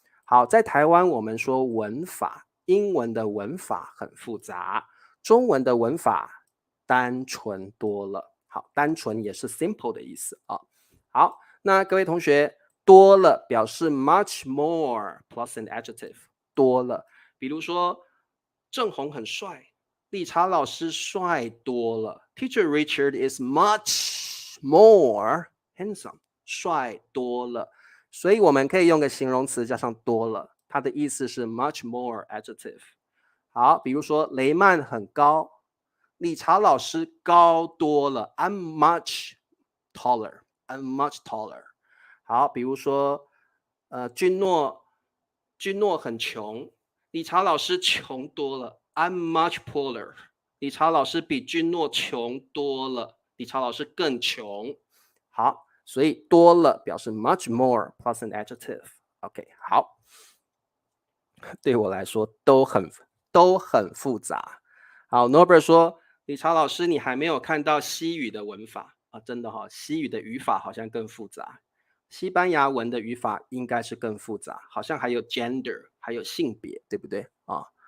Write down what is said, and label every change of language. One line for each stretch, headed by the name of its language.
Chinese: 好，在台湾我们说文法，英文的文法很复杂，中文的文法单纯多了。好，单纯也是 simple 的意思啊。好，那各位同学，多了表示
English: much more plus an adjective，
Chinese: 多了。比如说，郑红很帅，理查老师帅多了。
English: Teacher Richard is much more handsome，
Chinese: 帅多了。所以我们可以用个形容词加上多了，它的意思是
English: much more adjective。
Chinese: 好，比如说雷曼很高，理查老师高多了，
English: I'm much taller，I'm much taller。
Chinese: 好，比如说君诺很穷，理查老师穷多了，
English: I'm much poorer。
Chinese: 理查老师比君诺穷多了，理查老师更穷。好，所以多了表示
English: much more plus an adjective。
Chinese: OK， 好，对我来说都很复杂。好 Norbert 说，理查老师，你还没有看到西语的文法啊？真的哈、西语的语法好像更复杂，西班牙文的语法应该是更复杂，好像还有 gender，还有性别，对不对啊？